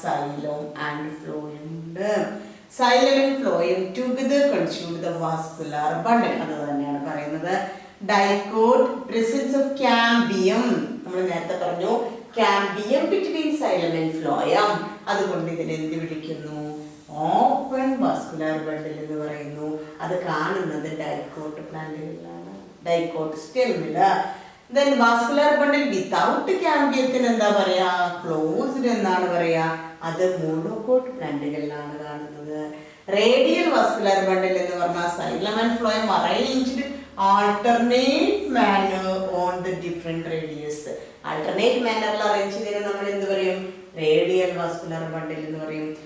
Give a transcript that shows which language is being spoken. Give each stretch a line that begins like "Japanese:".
English: Xylem and phloem ഉണ്ട്. Xylem and phloem together constitute the vascular bundle.
Malayalam: അത് തന്നെയാണ് പറയുന്നത്. Dicot,
English: presence of cambium.
Malayalam: നമ്മൾ നേരത്തെ പറഞ്ഞു
English: cambium between xylem and phloem.
Malayalam: അതുകൊണ്ട് ഇതിനെ എന്ത് വിളിക്കുന്നു? ഓപ്പൺ വാസ്കുലാർ ബണ്ടിൽ എന്ന് പറയുന്നു. അത് കാണുന്നത് dicot പ്ലാന്റുകളിലാണ്, dicot സ്റ്റെമ്മില്.
English: Then vascular bundle without cambium
Malayalam: എന്താ പറയാ? ക്ലോസ്ഡ് എന്നാണ് പറയാ. അത് മോണോക്കോട്ട് പ്ലാന്റുകളിലാണ് കാണുന്നത്. റേഡിയൽ വാസ്കുലാർ ബണ്ടിൽ എന്ന് പറഞ്ഞാൽ
English: Xylem and phloem arranged alternate manner on the different radius.
Malayalam: Alternate മാനറിൽ arrange ചെയ്തതിന് നമ്മൾ എന്ത് പറയും? റേഡിയൽ വാസ്കുലാർ ബണ്ടിൽ എന്ന് പറയും.